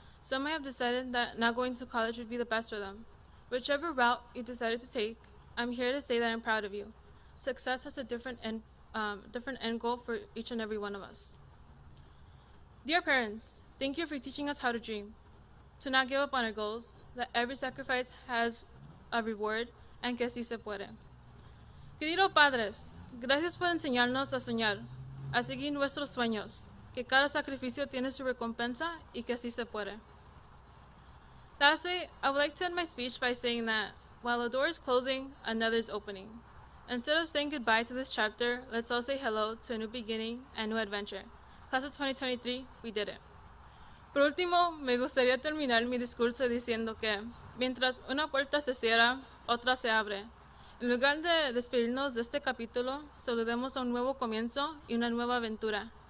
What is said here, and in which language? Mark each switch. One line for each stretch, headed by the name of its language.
English: Some might have decided that not going to college would be the best for them. Whichever route you decided to take, I'm here to say that I'm proud of you. Success has a different end goal for each and every one of us. Dear parents, thank you for teaching us how to dream, to not give up on our goals, that every sacrifice has a reward, and
Spanish: que sí se puede. Queridos padres, gracias por enseñarnos a soñar, a seguir nuestros sueños, que cada sacrificio tiene su recompensa y que sí se puede.
English: Lastly, I would like to end my speech by saying that while a door is closing, another is opening. Instead of saying goodbye to this chapter, let's all say hello to a new beginning and new adventure. Class of 2023, we did it.
Spanish: Por último, me gustaría terminar mi discurso diciendo que, mientras una puerta se cierra, otra se abre. En lugar de despedirnos de este capítulo, saludemos a un nuevo comienzo y una nueva aventura.